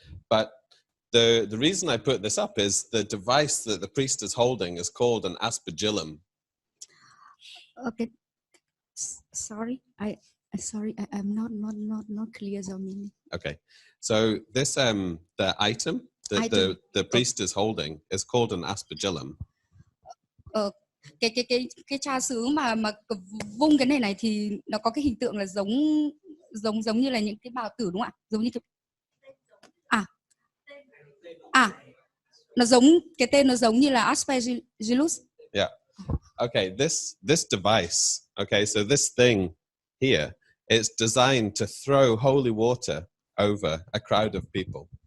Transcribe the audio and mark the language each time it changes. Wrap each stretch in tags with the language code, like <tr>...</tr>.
<en>But the reason I put this up is the device that the priest is holding is called an aspergillum. Okay. Sorry, I'm not clear the meaning. Okay, so this the item that the priest is holding is called an aspergillum.</en> <vi>Cái trà sứ mà vung cái này thì nó có cái hình tượng là giống như là những cái bào tử đúng không ạ? Giống như nó giống cái tên nó giống như là Aspergillus.</vi> <en>Yeah. Okay, this device, okay, so this thing here, it's designed to throw holy water over a crowd of people.</en>